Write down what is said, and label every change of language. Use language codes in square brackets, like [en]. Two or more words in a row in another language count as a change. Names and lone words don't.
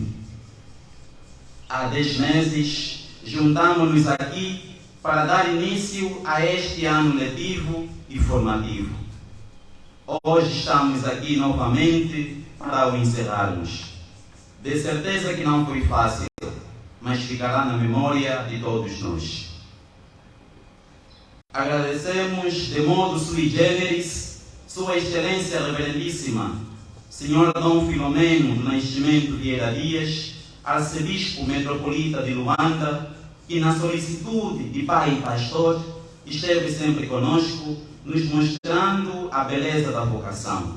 [pt] Há 10 meses, juntamos-nos aqui para dar início a este ano letivo e formativo. Hoje estamos aqui novamente para o encerrarmos. De certeza que não foi fácil, mas ficará na memória de todos nós. Agradecemos de modo [la] sui generis [pt] Sua Excelência Reverendíssima, Senhor Dom Filomeno do Nascimento Vieira Dias, Arcebispo Metropolita de Luanda, que na solicitude de Pai e Pastor esteve sempre conosco, nos mostrando a beleza da vocação.